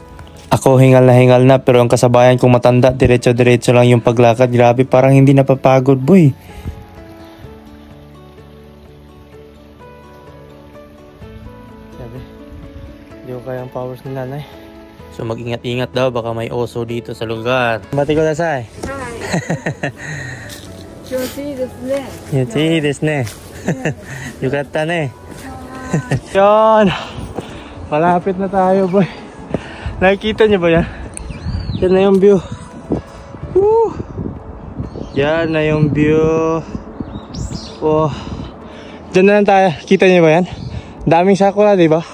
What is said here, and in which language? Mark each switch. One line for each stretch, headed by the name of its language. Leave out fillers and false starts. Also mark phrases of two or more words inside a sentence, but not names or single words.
Filipino: Ako hingal na pero ang kasabayan kong matanda diretso-diretso lang yung paglakad. Grabe parang hindi napapagod boy. Sabi, hindi ko kaya ang powers ni nanay. So mag-ingat-ingat daw baka may oso dito sa lugar. Bati ko na say.
Japanese: Yoちいいですね。よかったね。Yon.
Filipino: Malapit na tayo, boy. Nakikita niyo ba yan? Yan na yung view. Woo! Yan na yung view. Oh. Diyan na lang tayo. Kita niyo ba yan? Daming sakura, di ba?